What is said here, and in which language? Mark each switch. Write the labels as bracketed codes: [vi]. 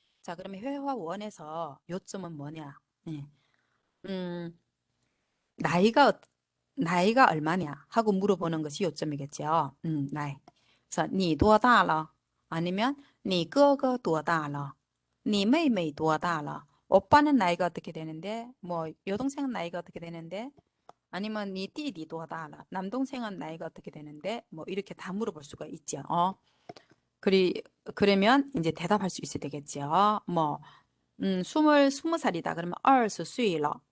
[ko] 자, 그러면 회화 1에서 요점은 뭐냐? 예. 음, 나이가 나이가 얼마냐 하고 물어보는 것이 요점이겠죠. 나이. 그래서 [zh] 你多大了? [ko] 아니면 [zh] 你哥哥多大了?你妹妹多大了? [ko] 오빠는 나이가 어떻게 되는데? 뭐 여동생은 나이가 어떻게 되는데? 아니면 네 띠디 [zh] 多大了? [ko] 남동생은 나이가 어떻게 되는데? 뭐 이렇게 다 물어볼 수가 있죠. 그러면 이제 대답할 수 있어야 되겠죠. 뭐 20살이다. 그러면 [zh] 20岁了.